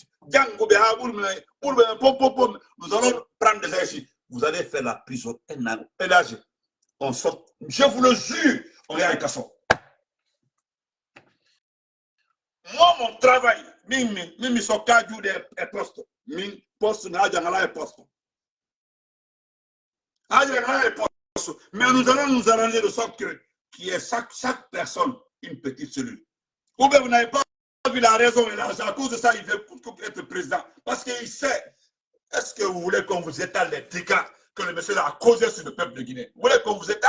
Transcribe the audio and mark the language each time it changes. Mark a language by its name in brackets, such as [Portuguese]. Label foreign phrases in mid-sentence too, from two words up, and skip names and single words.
[French] Nous allons prendre des gens ici. Vous allez faire la prison. Et là, on sort. Je vous le jure, on est à Kasson. Moi, mon travail, [Fula] mimi sokaju [French] de poste. [Fula] Min poste na jangala e poste. [French] Mais nous allons nous arranger de sorte qu'il y ait chaque personne une petite cellule. Ou bien vous n'avez pas vu la raison, c'est à cause de ça qu'il veut être président. Parce qu'il sait, est-ce que vous voulez qu'on vous étale les dégâts que le monsieur a causé sur le peuple de Guinée? Vous voulez qu'on vous étale?